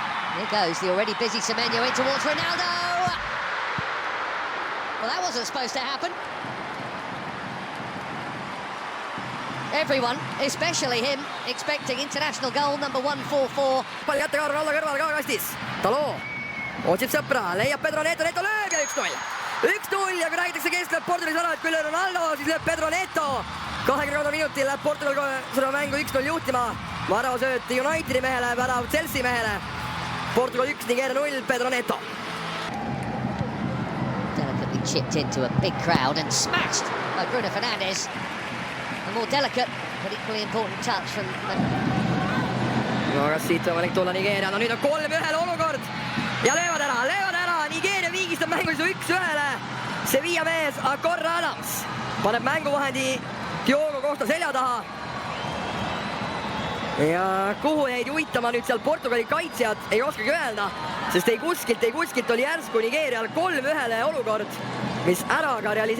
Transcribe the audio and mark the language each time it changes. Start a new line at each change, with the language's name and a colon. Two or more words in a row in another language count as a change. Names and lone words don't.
English: Here goes the already busy Semenyo in towards Ronaldo. Well, that wasn't supposed to happen. Everyone, especially him, expecting international goal number 144.
Estonian: Palli kätte ka Ronaldo kõrval ka kastis. Talo otsib sõpra, leiab Pedro Neto, Neto lööb ja 1-0. 1-0 ja kui räägitakse kestlööb Portugalis ära, et küll Ronaldo, siis lööb Pedro Neto. 23 minutil läheb Portugal seda mängu 1-0 juhtima. Värava sööt Unitedi mehele, värav Chelsea mehele. Portugal 1, Nigeeria 0, Pedro Neto.
English: Delicately chipped into a big crowd and smashed by Bruno Fernandes. A more delicate but equally important touch from
Estonian: No kas siit võimalik tulla Nigeeria? No nüüd on 3-1 olukord ja löövad ära. Nigeeria viigistab mängu 1-1. Sevilla mees Akorra Adams paneb mänguvahendi Diogo Costa selja taha. Ja kuhu jäid juhitama nüüd seal Portugali kaitsjad, ei oskagi öelda, sest ei kuskilt oli järsku Nigeerial 3-1 olukord, mis ära ka realiseerib.